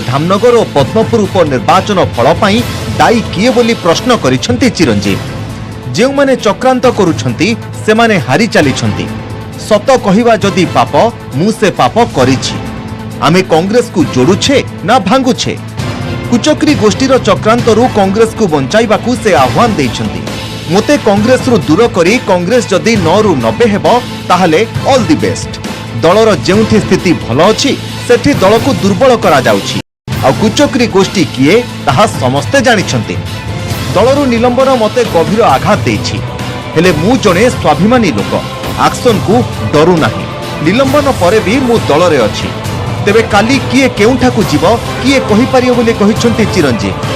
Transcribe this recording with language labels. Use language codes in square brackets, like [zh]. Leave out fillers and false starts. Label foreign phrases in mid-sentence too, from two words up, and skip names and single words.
[or] ଧାମନଗର ଓ ପଦ୍ମପୁର ଉପନିର୍ବାଚନ ଫଳ ପାଇଁ ଦାୟୀ କିଏ ବୋଲି ପ୍ରଶ୍ନ କରିଛନ୍ତି ଚିରଞ୍ଜୀବ ଯେ ମାନେ ଚକ୍ରାନ୍ତ କରୁଛନ୍ତି ସେ ମାନେ ହାରି ଚାଲିଛନ୍ତି ସତ କହିବା ଯଦି ପାପ ମୁଁ ସେ ପାପ କରିଛି ଆମେ କଂଗ୍ରେସ କୁ ଯୋଡ଼ୁଛେ ନା ଭାଙ୍ଗୁଛେ କୁଚକ୍ରୀ ଗୋଷ୍ଠୀର ଚକ୍ରାନ୍ତ ରୁ କଂଗ୍ରେସ କୁ ବଞ୍ଚାଇବାକୁ ସେ ଆହ୍ୱାନ ଦେଇଛନ୍ତି ମୋତେ କଂଗ୍ରେସ ରୁ ଦୂର କରି କଂଗ୍ରେସ ଯଦି 9 ରୁ 90 ହେବ ତାହାହେଲେ [en] all the best [or] ଦଳର ଯେଉଁଠି ସ୍ଥିତି ଭଲ ଅଛି ସେଠି ଦଳ କୁ ଦୁର୍ବଳ କରା ଯାଉଛି ଆଉ କୁଚକ୍ରୀ ଗୋଷ୍ଠୀ କିଏ ତାହା ସମସ୍ତେ ଜାଣିଛନ୍ତି ଦଳରୁ ନିଲମ୍ବନ ମତେ ଗଭୀର ଆଘାତ ଦେଇଛି ହେଲେ ମୁଁ ଜଣେ ସ୍ୱାଭିମାନୀ ଲୋକ ଆକ୍ସନ କୁ ଡରେ ନାହିଁ ନିଲମ୍ବନ ପରେ ବି ମୁଁ ଦଳ ରେ ଅଛି ତେବେ କାଲି କିଏ କେଉଁଠାକୁ ଯିବ କିଏ କହି ପାରିବ ବୋଲି କହିଛନ୍ତି ଚିରଞ୍ଜୀବ